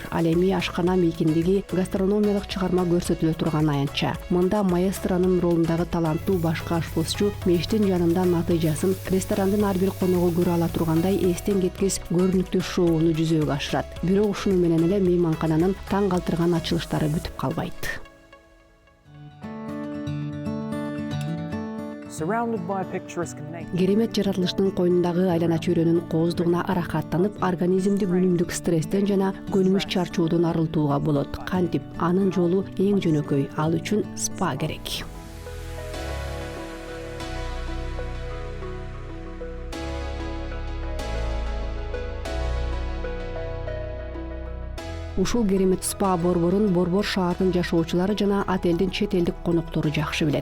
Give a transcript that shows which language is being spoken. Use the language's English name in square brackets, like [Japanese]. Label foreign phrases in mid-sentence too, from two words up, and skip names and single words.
[Kyrgyz] Ал эми ашкана мейкиндеги гастрономиялык чыгарма көрсөтүлө турган аянтча. Мында маэстронун ролундагы таланттуу башкы ашпозчу мештин жанында натыйжасын ресторандын ар бир коногу көрө ала тургандай эстен кеткис көрүнүктүү шоуну жүзөгө ашырат. Бирок ушуну менен эле мейманкананын таң калтырган ачылыштары бүтүп калбайт. [English] Surrounded by picturesque nature. [Kyrgyz] Керемет жаратылыштын койнундагы айлана чөйрөнүн кооздугуна аракаттанып, организмди күнүмдүк стресстен жана көнүмүш чарчоодон арылтууга болот. Кантип, анын жолу эң жөнөкөй. Ал үчүн спа керек. Ушул керемет спа борборун Борбор шаардын жашоочулары жана отелдин чет элдик коноктору жакшы билет.